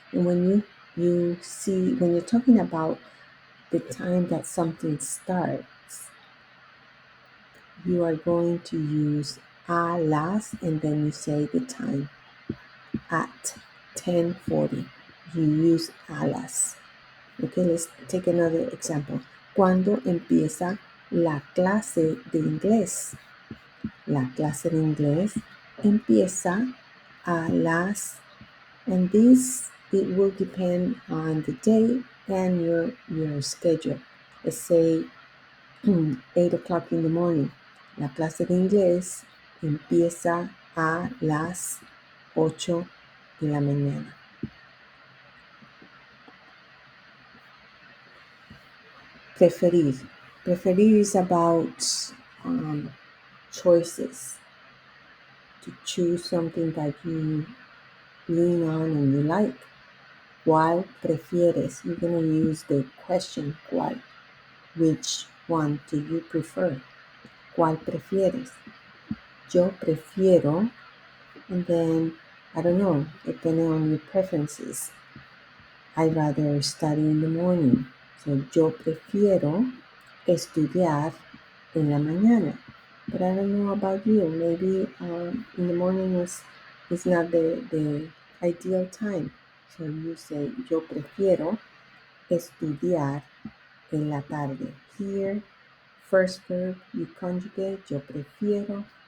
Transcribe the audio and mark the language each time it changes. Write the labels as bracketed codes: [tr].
[en] And when you see, when you're talking about the time that something starts, you are going to use [es] a las [en] and then you say the time. At 10:40, you use [es] a las. [en] Okay, let's take another example. [es] ¿Cuándo empieza la clase de inglés? La clase de inglés empieza a las, [en] and this, it will depend on the day and your schedule. Let's say 8 o'clock in the morning. [es] La clase de inglés empieza a las 8 de la mañana. Preferir. [en] Preferir is about choices. To choose something that you lean on and you like. ¿Cuál prefieres? You're going to use the question ¿cuál? Which one do you prefer? [es] ¿Cuál prefieres? Yo prefiero, [en] and then, I don't know, depending on your preferences. I'd rather study in the morning. So, [es] yo prefiero estudiar en la mañana. [en] But I don't know about you. Maybe in the morning is not the ideal time. So you say, [es] yo prefiero estudiar en la tarde. [en] Here, first verb, you conjugate, [es] yo prefiero.